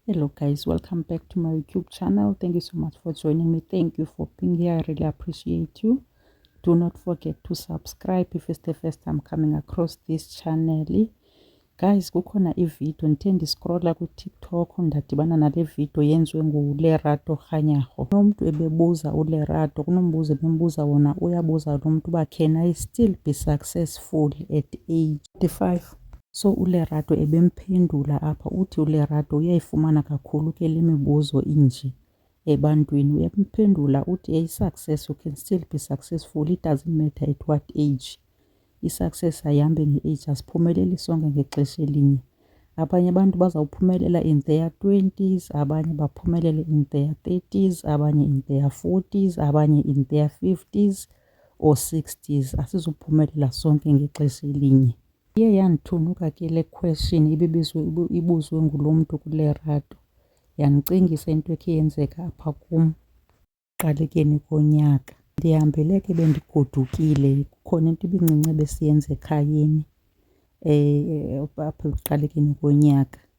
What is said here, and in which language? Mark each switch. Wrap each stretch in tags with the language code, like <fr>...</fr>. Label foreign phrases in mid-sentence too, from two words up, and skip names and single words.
<en>Hello guys, welcome back to my YouTube channel. Thank you so much for joining me. Thank you for being here. I really appreciate you. Do not forget to subscribe if it's the first time coming across this channel. Guys,</en> <xh>kukhona ivideo ndithe ndiscrolla ku-TikTok ndadibana nale video yenziwe nguLerato Kganyago. Kunomntu ebebuza uLerato, kunombuzo ebembuza wona, uyabuza lo mntu uba</xh> <en>can I still be successful at age 45?</en> <xh>So uLerato ebemphendula apha uthi uLerato uyayifumana kakhulu ke le mibuzo inje ebantwini. Uyemphendula uthi success,</xh> <en>you can still be successful, it doesn't matter at what age.</en> <xh>I-success ayihambe nge-age, asiphumeleli sonke ngexesha elinye. Abanye abantu bazawuphumelela</xh> <en>in their 20s,</en> <xh>abanye baphumelele</xh> <en>in their 30s,</en> <xh>abanye</xh> <en>in their 40s,</en> <xh>abanye</xh> <en>in their 50s or 60s.</en> <xh>Asizuphumelela sonke ngexesha elinye. Iye yandithunuka ke le question ibuzwe ngulo mntu kuLerato, yandicingisa into ekhe yenzeka apha kum ekuqalekeni konyaka. Ndihambele ke bendigodukile, kukhona into ibincinci besiyenza ekhayeni apha ekuqalekeni konyaka.</xh>